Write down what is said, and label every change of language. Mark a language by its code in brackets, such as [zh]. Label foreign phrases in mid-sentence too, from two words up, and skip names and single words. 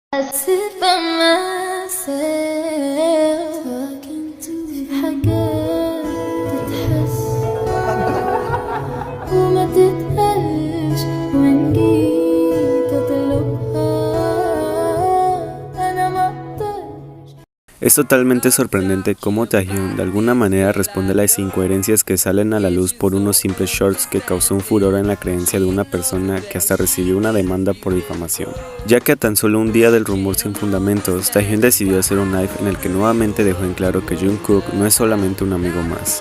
[en] sit by myself talking to [ar] حاجات تتحس وما تتقالش وإن جيت أطلبها أنا ما أقدرش. [es] Es totalmente sorprendente cómo Taehyun de alguna manera responde a las incoherencias que salen a la luz por unos simples shorts que causó un furor en la creencia de una persona que hasta recibió una demanda por difamación. Ya que a tan solo un día del rumor sin fundamentos, Taehyun decidió hacer un live en el que nuevamente dejó en claro que Jungkook no es solamente un amigo más.